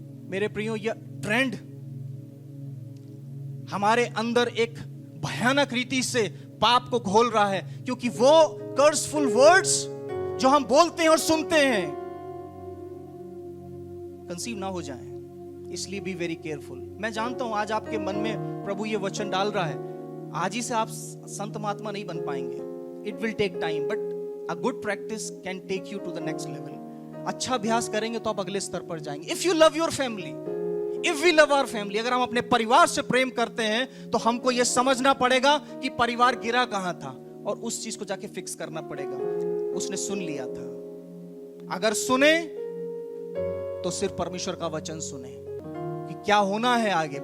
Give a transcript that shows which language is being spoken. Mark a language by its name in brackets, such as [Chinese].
[Hindi] मेरे प्रियो, यह ट्रेंड हमारे अंदर एक भयानक रीति से पाप को घोल रहा है, क्योंकि वो कर्सफुल वर्ड्स जो हम बोलते हैं और सुनते हैं, कंसीव ना हो जाएं। इसलिए [English] Be very careful. [Hindi] मैं जानता हूं आज आपके मन में प्रभु ये वचन डाल रहा है, आज ही से आप संत महात्मा नहीं बन पाएंगे। [English] It will take time, but a good practice can take you to the next level. [Hindi] अच्छा अभ्यास करेंगे तो आप अगले स्तर पर जाएंगे। [English] If you love your family, if we love our family, [Hindi] अगर हम अपने परिवार से प्रेम करते हैं तो हमको यह समझना पड़ेगा कि परिवार गिरा कहां था और उस चीज को जाके फिक्स करना पड़ेगा। उसने सुन लिया था, अगर सुने तो सिर्फ परमेश्वर का वचन सुने कि क्या होना है आगे।